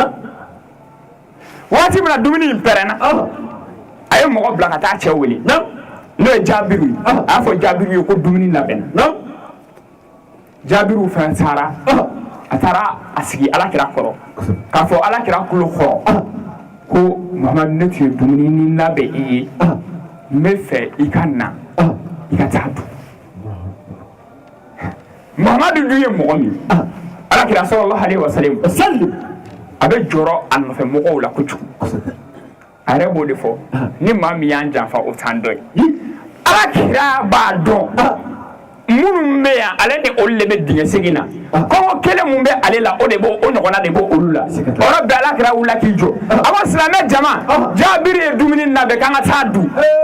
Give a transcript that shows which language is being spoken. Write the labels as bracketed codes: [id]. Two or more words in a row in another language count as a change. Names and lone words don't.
[bm] waati min na dumuni in pɛrɛnna a ye mɔgɔ bila ka taa cɛ wele n'o ye Jabiru ye a y'a fɔ Jabiru ye ko dumuni labɛnna Jabiru fɛnɛ taara a taara a sigi alakira kɔrɔ k'a fɔ alakira kulo kɔrɔ ko Muhamadu ne tun ye dumuni ni labɛn i ye n bɛ fɛ i ka na i ka taa dun Muhamadu dun ye mɔgɔ min alakira [ar] صلى الله عليه وسلم [bm] a bɛ jɔrɔ a nɔfɛ mɔgɔw la kojugu a yɛrɛ b'o de fɔ ni maa min y'an janfa o t'an dɔ ye alakira b'a dɔn minnu bɛ yan ale ni olu de bɛ dingɛ segin na kɔngɔ kelen mun bɛ ale la o de b'o o ɲɔgɔnna de b'o olu la o yɔrɔ bɛɛ alakira wulila k'i jɔ a ko silamɛ jama Jabiri ye dumuni labɛn k'an ka taa dun